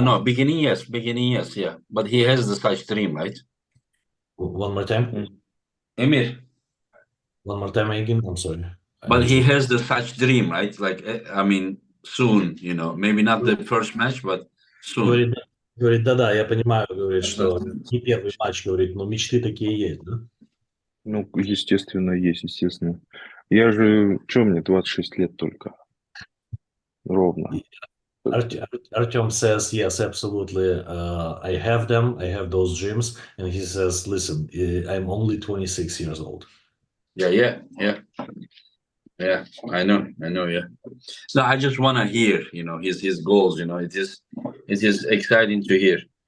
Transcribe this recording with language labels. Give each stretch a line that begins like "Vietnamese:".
English: No, beginning yes, yeah. But he has the such dream, right? One more time? Emir. One more time again? I'm sorry. But he has the such dream, right? Like, I mean, soon, maybe not the first match, but soon.
Russian: Говорит, да-да, я понимаю, говорит, что не первый матч, говорит, но мечты такие есть, да? Ну, естественно, есть, естественно. Я же, что мне, 26 лет только. ровно.
English: Artyom says, yes, absolutely. I have them. I have those gyms. And he says, listen, I'm only 26 years old. Yeah. I know. Yeah. No, I just want to hear, his goals. It is exciting to hear.